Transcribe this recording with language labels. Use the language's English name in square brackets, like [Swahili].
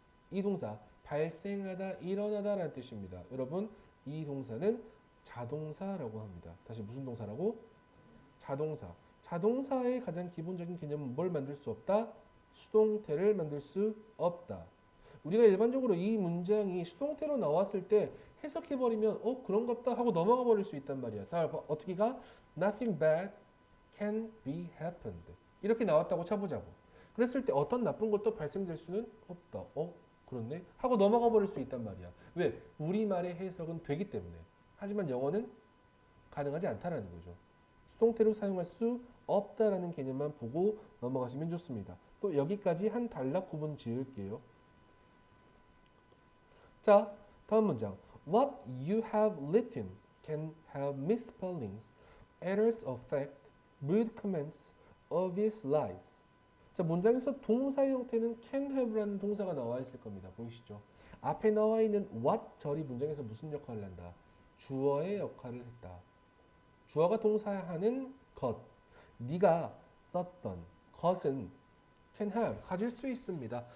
[Korean] 이 동사 발생하다, 일어나다 라는 뜻입니다. 여러분 이 동사는 자동사라고 합니다. 다시 무슨 동사라고? 자동사. 자동사의 가장 기본적인 개념은 뭘 만들 수 없다? 수동태를 만들 수 없다. 우리가 일반적으로 이 문장이 수동태로 나왔을 때 해석해버리면 그런갑다 하고 넘어가 버릴 수 있단 말이야. 자, 어떻게 가? [English] Nothing bad can be happened. [Korean] 이렇게 나왔다고 쳐보자고. 그랬을 때 어떤 나쁜 것도 발생될 수는 없다. 그렇네? 하고 넘어가 버릴 수 있단 말이야. 왜? 우리말의 해석은 되기 때문에. 하지만 영어는 가능하지 않다라는 거죠. 수동태로 사용할 수 없다라는 개념만 보고 넘어가시면 좋습니다. 또 여기까지 한 단락 구분 지을게요. 자, 다음 문장. [English] What you have written can have misspellings, errors of fact, rude comments, obvious lies. [Korean] 자, 문장에서 동사 형태는 can have라는 동사가 나와 있을 겁니다. 보이시죠? 앞에 나와 있는 what 절이 문장에서 무슨 역할을 한다? 주어의 역할을 했다. 주어가 동사하는 것. 네가 썼던 것은 can have, 가질 수 있습니다.